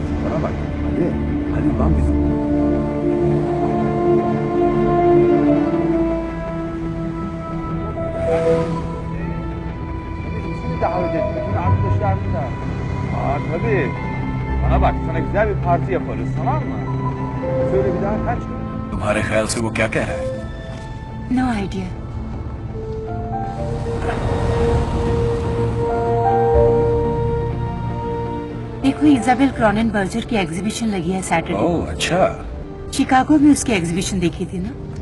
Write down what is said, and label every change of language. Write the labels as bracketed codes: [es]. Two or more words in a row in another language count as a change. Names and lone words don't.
[tr] Bana bak. Hadi lan bizim. İkisini davet et. Bütün arkadaşlarını da. Tabii. Bana bak, sana güzel bir parti yaparız, tamam mı? Söyle bir daha kaç? [hi] तुम्हारे ख्याल से वो क्या कह रहा है? [en] no idea. [hi] देखो, इजाबेल क्रॉननबर्गर की एग्जीबिशन लगी है सैटरडे। ओह अच्छा। शिकागो में उसकी एग्जीबिशन देखी थी ना?